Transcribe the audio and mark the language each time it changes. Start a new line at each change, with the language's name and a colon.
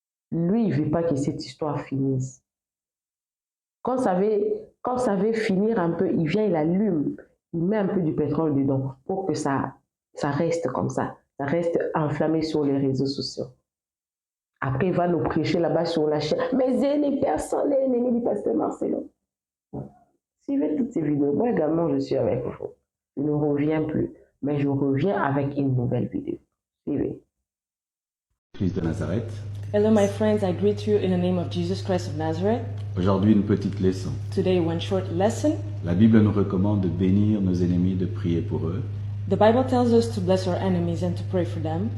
French: Lui, il ne veut pas que cette histoire finisse. Quand ça veut finir un peu, il vient, il allume, il met un peu du pétrole dedans pour que ça reste comme ça reste enflammé sur les réseaux sociaux. Après, il va nous prêcher là-bas sur la chaîne. Mais les personnes, les ennemis du pasteur Marcelo. Suivez toutes ces vidéos. Moi également, je suis avec vous. Je ne reviens plus, mais je reviens avec une nouvelle vidéo. Suivez. Christ de Nazareth.
English: Hello my friends, I greet you in the name of Jesus Christ of Nazareth.
French: Aujourd'hui, une petite leçon.
English: Today, one short lesson.
French: La Bible nous recommande de bénir nos ennemis, de prier pour eux.
English: The Bible tells us to bless our enemies and to pray for them.